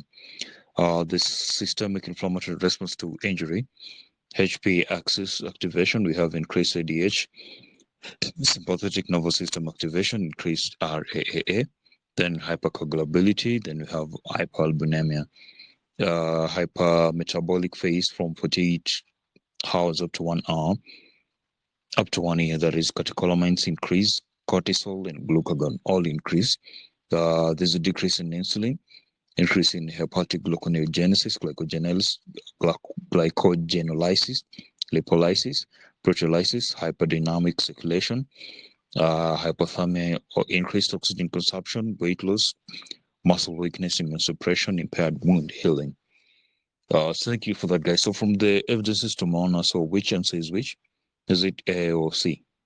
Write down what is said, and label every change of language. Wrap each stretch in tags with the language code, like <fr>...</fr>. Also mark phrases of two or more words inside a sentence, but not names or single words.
<en>This systemic inflammatory response to injury, HPA axis activation, we have increased ADH, sympathetic nervous system activation, increased RAAA, then hypercoagulability, then we have hyperalbuminemia, hypermetabolic phase from 48 hours up to 1 hour, up to 1 year, that is catecholamines increase, cortisol and glucagon all increase. There's a decrease in insulin, increase in hepatic gluconeogenesis, glycogenolysis, lipolysis, proteolysis, hyperdynamic circulation, hypothermia or increased oxygen consumption, weight loss, muscle weakness, immune suppression, impaired wound healing. So thank you for that, guys. So from the evidences to Mona, so which answer is which? Is it A or C?</en>